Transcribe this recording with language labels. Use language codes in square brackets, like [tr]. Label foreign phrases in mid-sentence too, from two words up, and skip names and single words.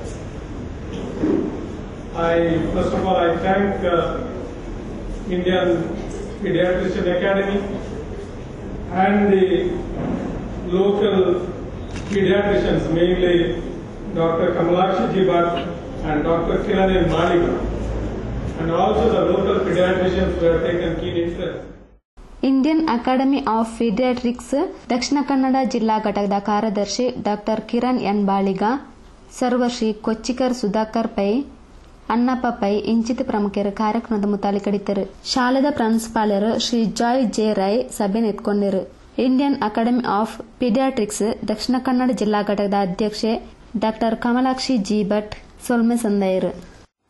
[en] First of all, I thank Indian Pediatrician Academy and the local pediatricians, mainly Dr. Kamalakshi Ji Bhatt and Dr. Kiran N. Malika, and also the local pediatricians who have taken keen interest. [tcy] ಇಂಡಿಯನ್ ಅಕಾಡೆಮಿ ಆಫ್ ಪೀಡಿಯಾಟ್ರಿಕ್ಸ್ ದಕ್ಷಿಣ ಕನ್ನಡ ಜಿಲ್ಲಾ ಘಟಕದ ಕಾರ್ಯದರ್ಶಿ ಡಾಕ್ಟರ್ ಕಿರಣ್ ಎನ್ ಬಾಳಿಗ, ಸರ್ವಶ್ರೀ ಕೊಚ್ಚಿಕರ್ ಸುಧಾಕರ್ ಪೈ, ಅನ್ನಪ್ಪ ಪೈ ಇಂಚಿತ ಪ್ರಮುಖರು ಕಾರ್ಯಕ್ರಮದ ಮುತಾಲಿಕಡಿತರು. ಶಾಲೆದ ಪ್ರಾಂಶುಪಾಲರು ಶ್ರೀ ಜಾಯ್ ಜೆ ರೈ ಸಭೆ ನೆತ್ಕೊಂಡರು. ಇಂಡಿಯನ್ ಅಕಾಡೆಮಿ ಆಫ್ ಪೀಡಿಯಾಟ್ರಿಕ್ಸ್ ದಕ್ಷಿಣ ಕನ್ನಡ ಜಿಲ್ಲಾ ಘಟಕದ ಅಧ್ಯಕ್ಷೆ ಡಾಕ್ಟರ್ ಕಮಲಾಕ್ಷಿ ಜಿ ಭಟ್ ಸೊಲ್ಮೆ ಸಂದಯರು.